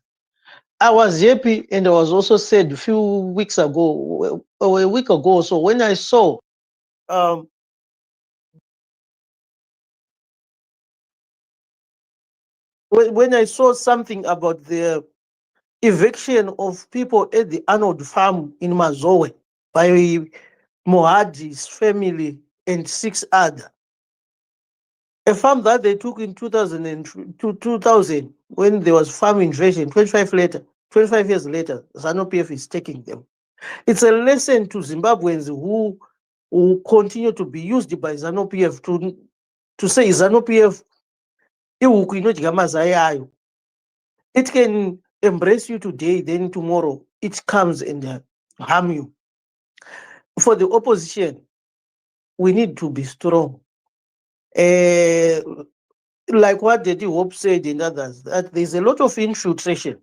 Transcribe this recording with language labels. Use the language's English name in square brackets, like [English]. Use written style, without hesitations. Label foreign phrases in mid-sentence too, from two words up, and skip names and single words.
[English] I was happy, and I was also sad a few weeks ago, or a week ago, so when I saw when I saw something about the eviction of people at the Arnold farm in Mazowe by Mohadi's family and 6 others. A farm that they took in 2000 when there was farm invasion, 25 years later, ZANU-PF is taking them. It's a lesson to Zimbabweans who continue to be used by ZANU-PF to say ZANU-PF, it can embrace you today, then tomorrow it comes and harm you. For the opposition, we need to be strong. Like what Daddy Hope said and others, that there's a lot of infiltration.